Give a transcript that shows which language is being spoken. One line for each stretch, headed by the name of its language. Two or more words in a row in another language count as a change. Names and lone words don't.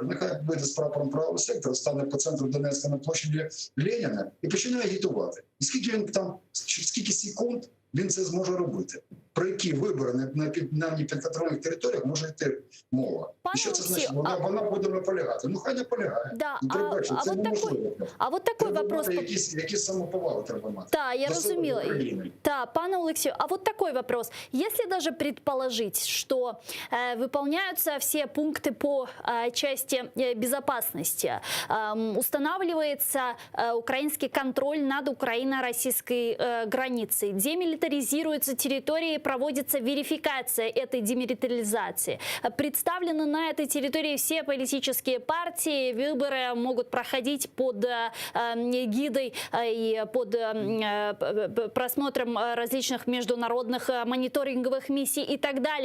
Ukrainian: Нехай вийде з прапором правого сектора, стане по центру Донецька на площаді Леніна і починає агітувати. І скільки секунд він це зможе робити? Про які вибори на непідконтрольних територіях може йти мова? І що це значить? Вона буде наполягати. Хай наполягає. Да, це неможливо.
Russian: А вот такой вопрос.
Ukrainian: Якісь самоповаги треба мати.
Russian: Да, я разумела. Да,
Ukrainian: пане Олексію,
Russian: а вот такой вопрос. Если даже предположить, что выполняются все пункты по части безопасности, устанавливается украинский контроль над украино-российской границей, демилитаризируются территории, проводится верификация этой демилитаризации, представлены на этой территории все политические партии, выборы могут проходить под гидой и под просмотром различных международных мониторинговых миссий и так далее.